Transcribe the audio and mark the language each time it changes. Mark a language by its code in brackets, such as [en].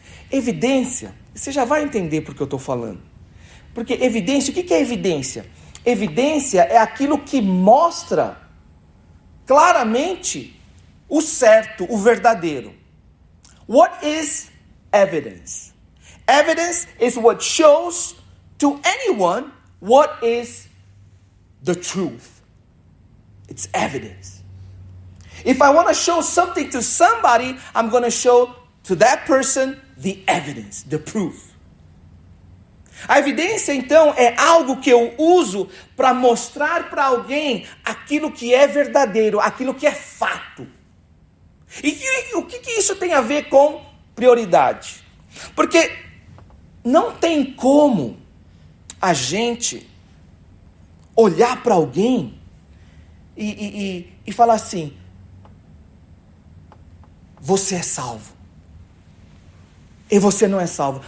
[pt] Evidência, você já vai entender por que eu estou falando. Porque evidência, o que é evidência? Evidência é aquilo que mostra claramente o certo, o verdadeiro. [en] What is evidence? Evidence is what shows to anyone what is the truth. It's evidence. If I want to show something to somebody, I'm going to show to that person the evidence, the proof. [pt] A evidência, então, é algo que eu uso para mostrar para alguém aquilo que é verdadeiro, aquilo que é fato. E o que isso tem a ver com prioridade? Porque não tem como a gente olhar para alguém e falar assim: você é salvo. E você não é salvo.